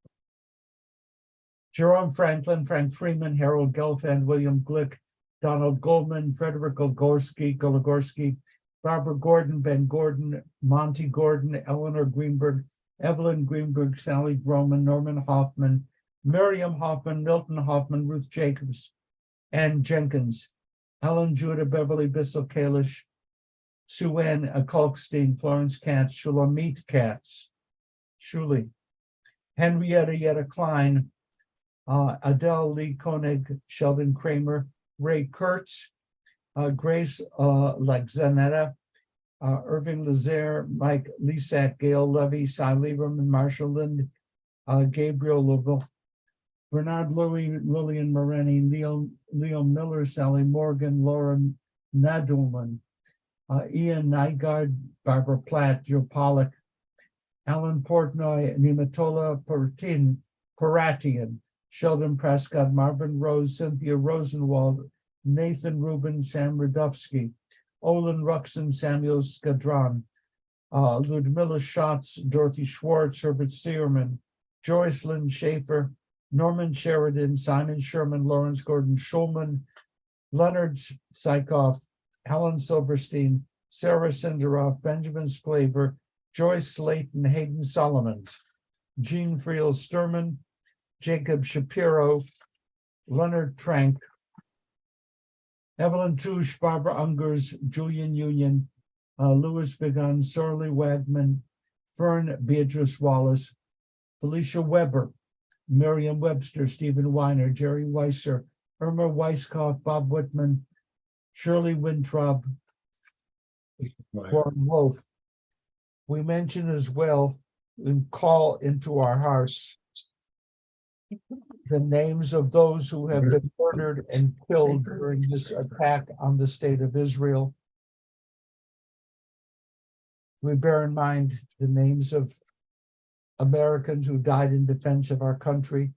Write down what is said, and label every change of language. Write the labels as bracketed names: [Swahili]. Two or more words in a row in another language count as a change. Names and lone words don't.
[English] Jerome Franklin, Frank Freeman, Harold Gelfand, William Glick, Donald Goldman, Frederick Gologorski, Barbara Gordon, Ben Gordon, Monty Gordon, Eleanor Greenberg, Evelyn Greenberg, Sally Groman, Norman Hoffman, Miriam Hoffman, Milton Hoffman, Ruth Jacobs, Ann Jenkins, Helen Judah, Beverly Bissell Kalish, Sue Ann Kalkstein, Florence Katz, Shulamit Katz, Shuli, Henrietta Yetta Klein, Adele Lee Koenig, Sheldon Kramer, Ray Kurtz, Grace Lexanetta, Irving Lazare, Mike Lisak, Gail Levy, Cy Lieberman, Marshall Lind, Gabriel Lovell, Bernard Louie, Lillian Moreni, Leo Miller, Sally Morgan, Lauren Nadelman, Ian Nygaard, Barbara Platt, Joe Pollock, Alan Portnoy, Nimatola Paratian, Sheldon Prescott, Marvin Rose, Cynthia Rosenwald, Nathan Rubin, Sam Radofsky, Olin Ruxon, Samuel Skadron, Ludmilla Schatz, Dorothy Schwartz, Herbert Searman, Joyce Lynn Schaefer, Norman Sheridan, Simon Sherman, Lawrence Gordon Schulman, Leonard Sykoff, Helen Silverstein, Sarah Sinderoff, Benjamin Sklaver, Joyce Slayton, Hayden Solomons, Jean Friel Sturman, Jacob Shapiro, Leonard Trank, Evelyn Touche, Barbara Ungers, Julian Union, Louis Vigan, Sorley Wagman, Fern Beatrice Wallace, Felicia Weber, Miriam Webster, Stephen Weiner, Jerry Weiser, Irma Weiskopf, Bob Whitman, Shirley Wintrob, Warren Wolf. We mention as well and call into our hearts the names of those who have been murdered and killed during this attack on the state of Israel. We bear in mind the names of Americans who died in defense of our country.